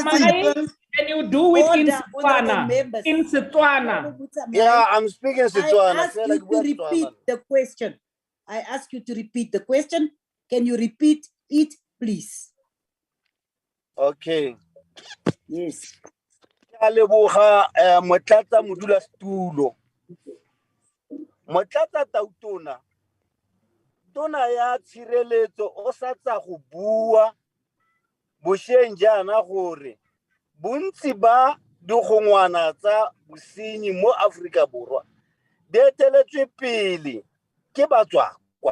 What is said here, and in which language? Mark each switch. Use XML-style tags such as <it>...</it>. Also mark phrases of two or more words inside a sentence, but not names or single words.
<en>Mutsamai, can you do it in Order, honorable Setswana? members. In Setswana. Honorable Mutsamai, Yeah, I'm speaking I Setswana. ask you to repeat the question. I ask you to repeat the question. Can you repeat it, please? Okay. Yes.</en> <tn>Ke a leboga motlatsa modulasetulo. Motlatsa Tautona, tona ya tshireletso o sa tsa go bua bošeng jaana gore bontsi ba digongwana tsa bosenyi mo Aforika Borwa di eteletswe pele ke batswakwa.</tn>